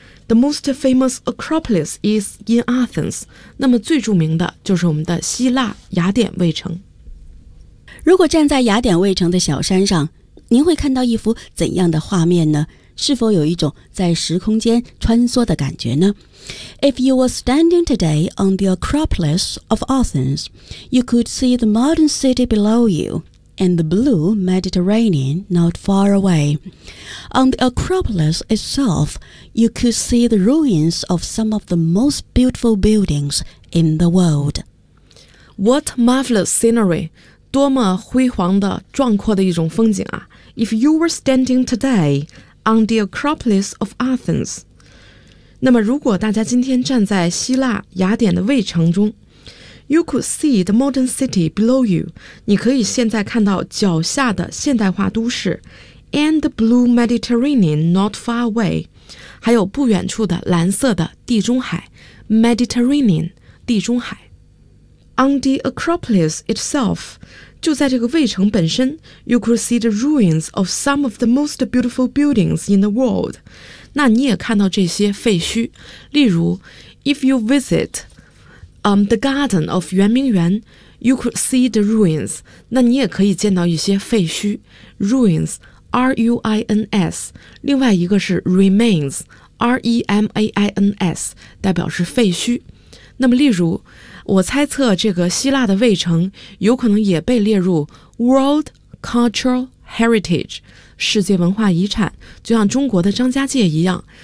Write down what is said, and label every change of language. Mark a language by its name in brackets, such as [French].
[English] The most famous Acropolis is in Athens. [Chinese] 那么最著名的就是我们的希腊雅典卫城。如果站在雅典卫城的小山上，您会看到一幅怎样的画面呢？是否有一种在时空间穿梭的感觉呢？ [English] If you were standing today on the Acropolis of Athens, you could see the modern city below you. And the blue Mediterranean not far away. On the Acropolis itself, you could see the ruins of some of the most beautiful buildings in the world. What marvelous scenery! [Chinese] 多么辉煌的、壮阔的一种风景啊！ [English] If you were standing today on the Acropolis of Athens. [Chinese] 那么如果大家今天站在希腊雅典的卫城中， [English] You could see the modern city below you. [Chinese] 你可以现在看到脚下的现代化都市。 [English] And the blue Mediterranean not far away. [Chinese] 还有不远处的蓝色的地中海。 Mediterranean, 地中海。 [English] On the Acropolis itself, [Chinese] 就在这个卫城本身 [English] you could see the ruins of some of the most beautiful buildings in the world. [Chinese] 那你也看到这些废墟。例如 [English] if you visit, the garden of 圆明园 you could see the ruins. [Chinese] 那你也可以见到一些废墟。 [English] Ruins, R-U-I-N-S, [Chinese] 另外一个是 remains, R-E-M-A-I-N-S, 代表是废墟。那么例如我猜测这个希腊的卫城有可能也被列入 [English] World Cultural Heritage [Chinese] 世界文化遗产，就像中国的张家界一样。